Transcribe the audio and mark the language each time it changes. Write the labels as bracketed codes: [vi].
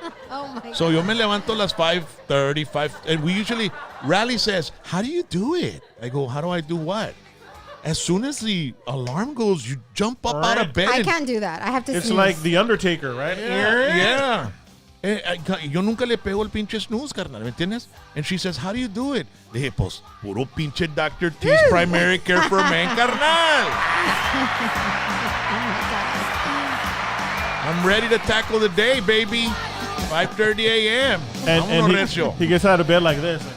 [en] Oh my God. So [es] yo me levanto las 5:30, [en] and we usually, Rally says, how do you do it? I go, how do I do what? As soon as the alarm goes, you jump up out of bed. I can't do that. I have to It's snooze. like The Undertaker, right? Yeah. [es] Yo nunca le pego el pinche snooze, carnal, ¿me entiendes? [en] And she says, how do you do it? [es] Le dije, pues, puro pinche [en] Dr. T's Primary Care for Men, carnal. I'm ready to tackle the day, baby. 5:30 a.m. And he gets out of bed like this.